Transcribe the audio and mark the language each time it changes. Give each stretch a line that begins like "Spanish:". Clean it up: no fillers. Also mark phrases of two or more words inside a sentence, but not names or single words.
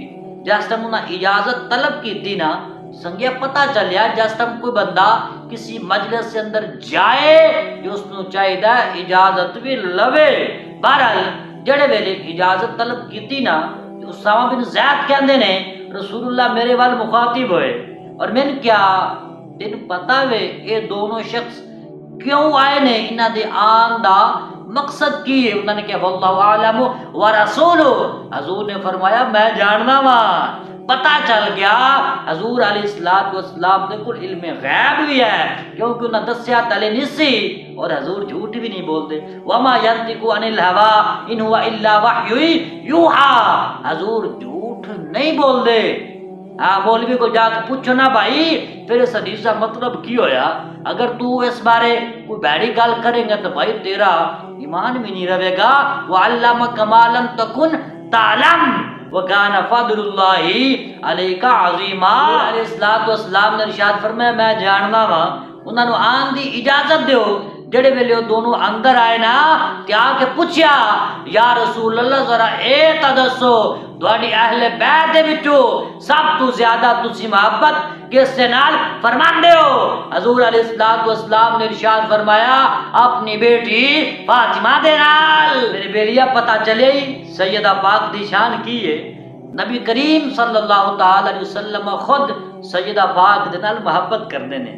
Punjabi: جس ٹائم انہاں اجازت طلب کی تھی نا سنگیا پتہ چلیا جس ٹائم کوئی بندہ کسی مجلس کے اندر جائے جو اس نو چاہیے اجازت بھی لوے. بہرحال جڑے ویلے اجازت طلب کی تھی نا اسامہ بن زید کہندے نے رسول اللہ میرے وال مخاطب ہوئے اور میں نے کیا تین پتہ وے اے دونوں شخص کیوں آئے نے انہاں دے آن دا مقصد کی ہے؟ انہوں نے کہا
Arabic: واللہ عالم ورسولہ.
Punjabi: حضور نے فرمایا میں جاننا وا.
Urdu: پتہ چل گیا حضور علیہ السلام نے کل علم غیب بھی ہے کیونکہ انہوں نے دسیا تلے نسی اور حضور جھوٹ بھی نہیں بولتے.
Arabic: وما ينطق عن الهوى ان هو الا وحی یوحى.
Punjabi: حضور جھوٹ نہیں بول دے. ہاں مولوی کو جا کے پوچھو نا بھائی پھر اس حدیث کا مطلب کی ہویا.
Urdu: اگر تو اس بارے کوئی بیڑی گل کریں گا تو بھائی تیرا ایمان بھی نہیں رہے گا.
Arabic: وعلمک ما لم تکن تعلم وکان فضل اللہ علیک عظیما.
Punjabi: علیہ السلام نے ارشاد فرمایا میں جاننا وا. انہاں نو آن دی اجازت دیو. جڑے ویلے وہ دونوں اندر آئے نا تے آ کے پوچھیا یا رسول اللہ ذرا اے تا دسو تہاڈی اہل بیت دے وچوں سب تو زیادہ تسی محبت کس دے نال فرماندے ہو؟ حضور علیہ السلام نے ارشاد فرمایا اپنی بیٹی فاطمہ دے نال. میرے بیلیا پتہ چلے سیدہ پاک دی شان کی ہے. نبی کریم صلی اللہ تعالی علیہ وسلم خود سیدہ پاک دے نال محبت کرنے نے.